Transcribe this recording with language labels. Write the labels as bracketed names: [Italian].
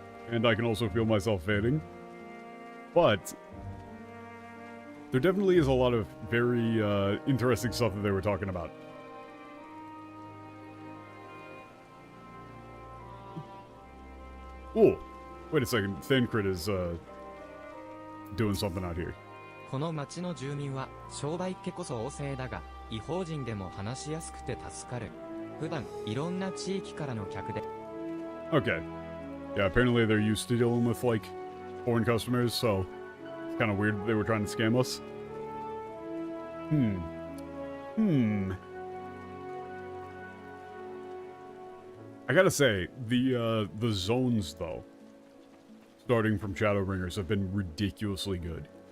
[English] And I can also feel myself fading. But there definitely is a lot of very interesting stuff that they were talking about. Oh, wait a second. Thancred is doing something out here. [Japanese] この町の住民は商売っ気こそ旺盛だが、異邦人でも話しやすくて助かる。普段いろんな地域からの客で。 [English] Okay. Yeah, apparently they're used to dealing with, like, foreign customers, so it's kind of weird that they were trying to scam us. I gotta say, the zones, though, starting from Shadowbringers, have been ridiculously good.